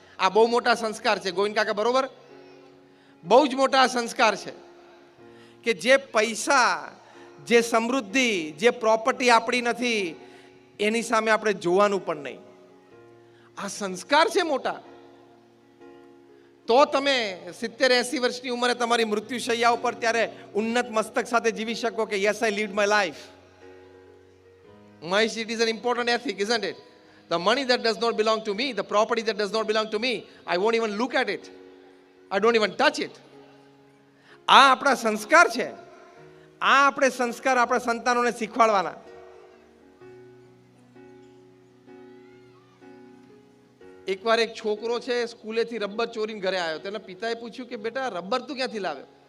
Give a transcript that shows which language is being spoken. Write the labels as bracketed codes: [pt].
[gu] આ બહુ મોટા સંસ્કાર છે ગોવિંદ કાકા, બરોબર? બહુ જ મોટા સંસ્કાર છે કે જે પૈસા, જે સમૃદ્ધિ, જે પ્રોપર્ટી આપણી નથી એની સામે આપણે જોવાનું પણ નહીં. આ સંસ્કાર છે મોટા. તો તમે 70-80 વર્ષની ઉંમરે તમારી મૃત્યુશૈયા ઉપર ત્યારે ઉન્નત મસ્તક સાથે જીવી શકો કે [en] Yes I lead my life. Mice, it is an important ethic, isn't it? The money that does not belong to me, the property that does not belong to me, I won't even look at it. I don't even touch it. [gu] આ આપણા સંસ્કાર છે. આ આપણે સંસ્કાર આપણા સંતાનોને શીખવાડવાના. એકવાર એક છોકરો છે સ્કૂલેથી રબર ચોરીને ઘરે આવ્યો. તેના પિતાએ પૂછ્યું કે બેટા રબર તું ક્યાંથી લાવ્યો?